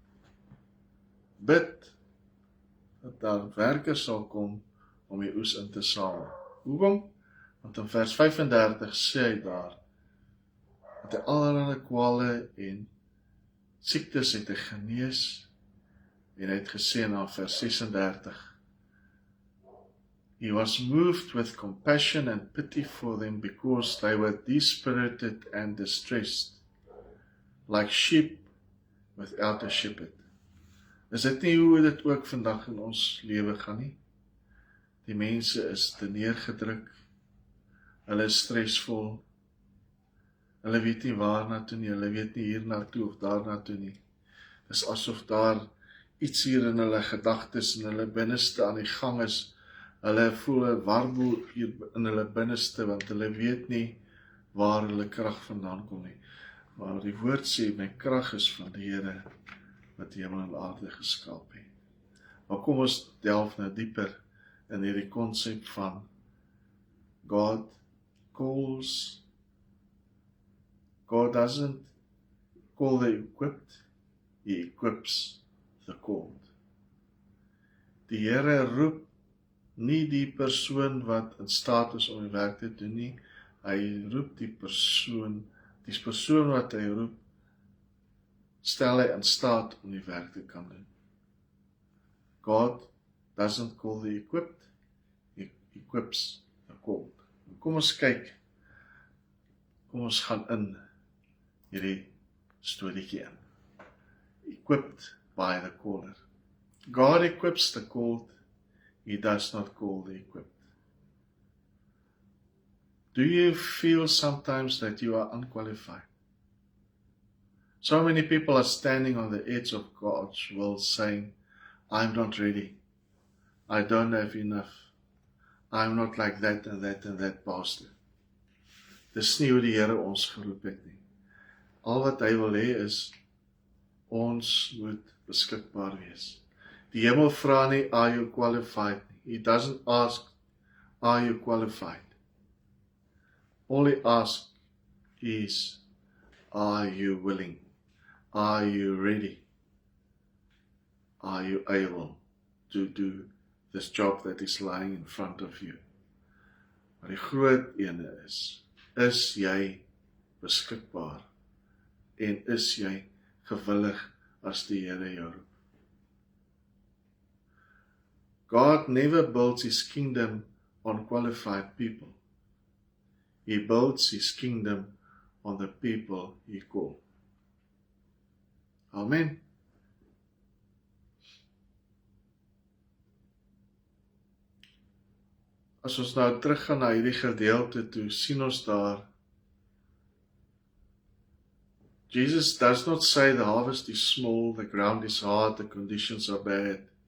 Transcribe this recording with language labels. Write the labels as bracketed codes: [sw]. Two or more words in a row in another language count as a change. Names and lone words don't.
[af] Bid dat daar werkers sal kom om die oes in te samel. Hoekom? Want in vers 35 sê hy daar, dat hy allerlei kwale en siektes het hy genees, en hy het gesê in vers 36, [en] He was moved with compassion and pity for them because they were dispirited and distressed, like sheep without a shepherd. [af] Is dit nie hoe dit ook vandag in ons lewe gaan nie? Die mense is te neergedruk, hulle is stresvol, hulle weet nie waar na toe nie, hulle weet nie hier na toe of daar na toe nie. Dis asof daar iets hier in hulle gedagtes en hulle binneste aan die gang is. Hulle voel 'n warboel hier in hulle binneste, want hulle weet nie waar hulle krag vandaan kom nie. Maar die woord sê, my krag is van die Here, wat hemel en aarde geskaap het. Maar kom ons delf nou dieper in hierdie konsep van [en] God doesn't call the equipped, he equips the called. [af] Die Here roep nie die persoon wat in staat is om die werk te doen nie, hy roep die persoon wat hy roep, stel hy in staat om die werk te kan doen. [en] God doesn't call the equipped, he equips the called. [af] Kom ons kyk, kom ons gaan in hierdie storieetjie in. [en] Equipped by the caller. God equips the called, he does not call the equipped. Do you feel sometimes that you are unqualified? So many people are standing on the edge of God's will saying, I'm not ready. I don't have enough. I'm not like that and that and that pastor. [af] Dis nie hoe die Here ons geroep het nie. Al wat hy wil hê is, ons moet beskikbaar wees. Die hemel vra nie, [en] are you qualified? He doesn't ask, are you qualified? All he asks is, are you willing? Are you ready? Are you able to do this job that is lying in front of you? [af] Maar die groot ene is jy beskikbaar? En is jy gewillig as die Here jou roep? God never builds his kingdom on qualified people. He builds his kingdom on the people he calls. Amen. As ons nou teruggaan na hierdie gedeelte toe, sien ons daar, [en] Jesus does not say the harvest is small, the ground is hard, the conditions are bad.